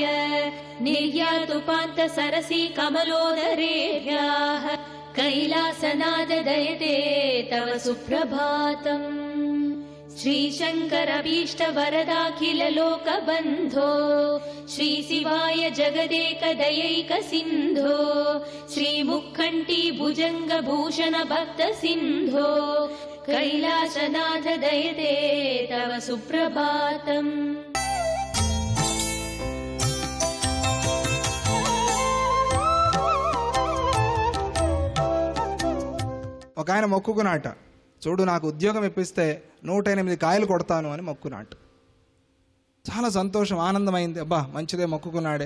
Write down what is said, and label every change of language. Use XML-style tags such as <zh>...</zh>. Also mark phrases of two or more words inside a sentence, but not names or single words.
<sa>निर्यातुपान्त सरसी कमलोदरेभ्याः कैलासनाथ दयते तव सुप्रभातम् श्रीशङ्करभीष्ट वरदाखिल लोकबन्धो श्रीशिवाय जगदेक दयैक सिन्धो श्रीमुखण्टी भुजङ्ग भूषण भक्त सिन्धो कैलासनाथ दयते तव सुप्रभातम्</sa> <te>ఒక ఆయన మొక్కుకున్నాట, చూడు నాకు ఉద్యోగం ఇప్పిస్తే 108 కాయలు కొడతాను అని మొక్కునాట. చాలా సంతోషం, ఆనందమైంది. అబ్బా మంచిదే, మొక్కుకున్నాడే.</te>